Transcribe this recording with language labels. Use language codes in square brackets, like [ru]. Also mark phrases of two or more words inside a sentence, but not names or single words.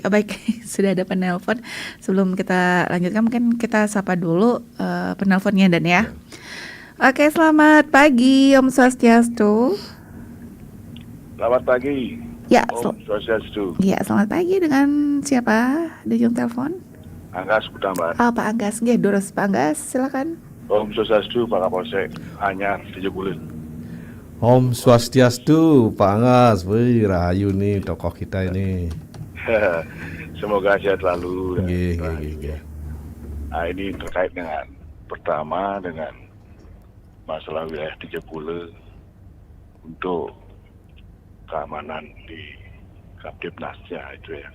[id] Baik, sudah ada penelpon. Sebelum kita lanjutkan, mungkin kita sapa dulu penelponnya, dan ya. Oke, selamat pagi, [ban] Om Swastiastu. [id] Selamat pagi. Ya, [ban] Om Swastiastu. [id] Ya, selamat pagi. Dengan siapa di ujung telepon? Anggas Kutambar. Pak Anggas, nggih, durus Pak Anggas, silakan. [ban] Om Swastiastu, [id] Pak Kapolsek, Anyar 7 bulan. [ban] Om Swastiastu, [id] Pak Anggas. Wih, rahayu nih tokoh kita ini. Semoga sehat selalu. Nggih. Nah, ini terkait dengan pertama dengan masalah wilayah 30 untuk keamanan di Kapdipnasnya itu ya.